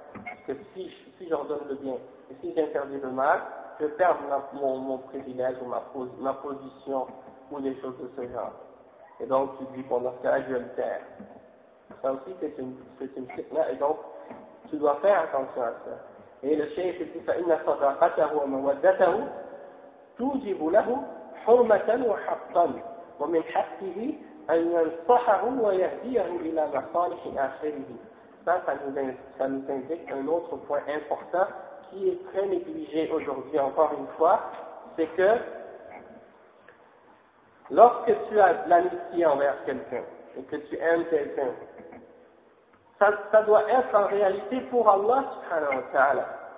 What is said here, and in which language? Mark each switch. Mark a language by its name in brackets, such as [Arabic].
[French] Parce que si j'ordonne le bien et si j'interdis le mal, je perds mon privilège ou ma position ou des choses de ce genre. Et donc, tu dis, bon, dans ce cas-là, je vais le faire. Ça aussi, c'est une fitna. Et donc, tu dois faire attention à ça. Et le cheikh dit, [Arabic] فَإِنَّ صَدَقَتَهُ وَمَوَدَّتَهُ تُوْجِبُ لَهُ حُرْمَةً وَحَقًّا وَمِنْ حَقِّهِ أَنْ يَنْصَحَهُ وَيَهْدِيَهُ إِلَى مَصَالِحِ آخِرِهِ. [French] Ça nous indique un autre point important qui est très négligé aujourd'hui encore une fois, c'est que lorsque tu as de l'amitié envers quelqu'un et que tu aimes quelqu'un, ça doit être en réalité pour Allah subhanahu wa ta'ala.